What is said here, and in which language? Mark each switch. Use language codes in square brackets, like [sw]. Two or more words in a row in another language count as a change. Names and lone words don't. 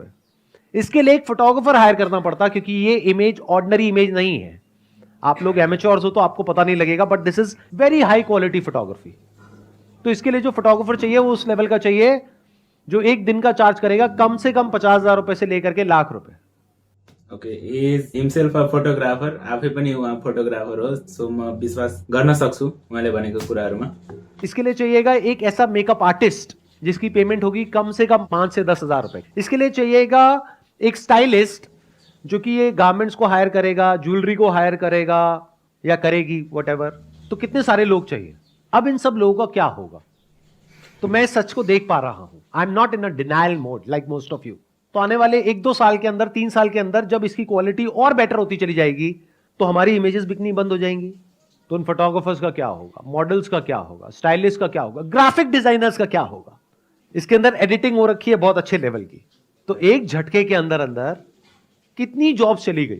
[hi] इसके लिए एक फोटोग्राफर हायर करना पड़ता, क्योंकि ये इमेज [en] ordinary image [hi] नहीं है. आप लोग एमेच्योर्स हो तो आपको पता नहीं लगेगा, [en] but this is very high quality photography. [hi] तो इसके लिए जो फोटोग्राफर चाहिए वो उस लेवल का चाहिए जो एक दिन का चार्ज करेगा कम से कम 50,000 रुपए से लेकर के लाख रुपए. [en] OK, is himself a photographer. [ne] आफै पनि उहाँ फोटोग्राफर हो, सो म विश्वास गर्न सक्छु उहाँले भनेको कुराहरूमा. [hi] इसके लिए चाहिएगा एक ऐसा मेकअप आर्टिस्ट जिसकी पेमेंट होगी कम से कम 5 से 10 हजार रुपए. इसके लिए चाहिएगा एक स्टाइलिस्ट जो कि ये गारमेंट्स को हायर करेगा, ज्वेलरी को हायर करेगा या करेगी, व्हाटएवर. तो कितने सारे लोग चाहिए. अब इन सब लोगों का क्या होगा. तो मैं सच को देख पा रहा हूं. [en] I am not in a denial mode like most of you. [hi] तो आने वाले 1-2 साल के अंदर, 3 साल के अंदर जब इसकी क्वालिटी और बेटर होती चली जाएगी तो हमारी इमेजेस बिकनी बंद हो जाएंगी. तो उन फोटोग्राफर्स का क्या होगा, मॉडल्स का क्या होगा, स्टाइलिस्ट का क्या होगा, [en] graphic designers [hi] का क्या होगा. इसके अंदर एडिटिंग हो रखी है बहुत अच्छे लेवल की. तो एक झटके के अंदर अंदर कितनी जॉब्स चली गई.